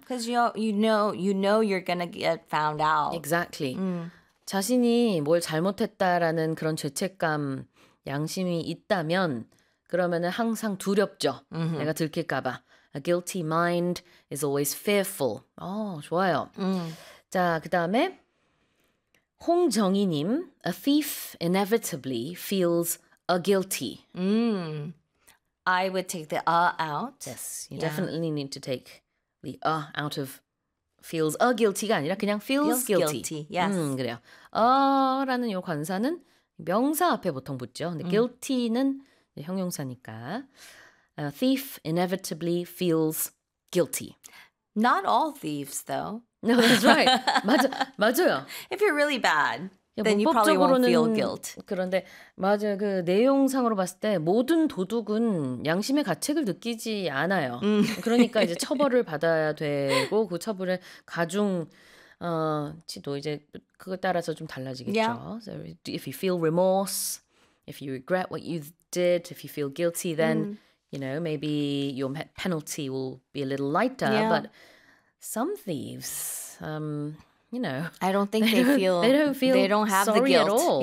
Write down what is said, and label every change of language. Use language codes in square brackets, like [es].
[en] Because you know you're gonna get found out. Exactly. [ko] 자신이 뭘 잘못했다라는 그런 죄책감, 양심이 있다면 그러면은 항상 두렵죠. [en] Mm-hmm. [ko] 내가 들킬까봐. [en] A guilty mind is always fearful. [ko] 어, 좋아요. 자, 그 다음에 홍정희님, [en] a thief inevitably feels a guilty. I would take the out. Yes, you definitely need to take the out of feels a guilty가 [ko] 아니라 그냥 [en] feels guilty. Yes. [ko] 그래요. 어라는 요 관사는 명사 앞에 보통 붙죠. 근데 guilty는 형용사니까. [en] A thief inevitably feels guilty. Not all thieves, though. No, that's right. [ko] 맞아요. [en] If you're really bad, then you probably won't feel guilt. [ko] 그런데 맞아요. 그 내용상으로 봤을 때 모든 도둑은 양심의 가책을 느끼지 않아요. 그러니까 이제 처벌을 받아야 되고 그 처벌의 가중치도 이제 그거 따라서 좀 달라지겠죠. [en] Yeah. So if you feel remorse, if you regret what you did, if you feel guilty, then you know, maybe your penalty will be a little lighter, but some thieves, you know. I don't think they don't feel they don't have sorry the guilt. At all.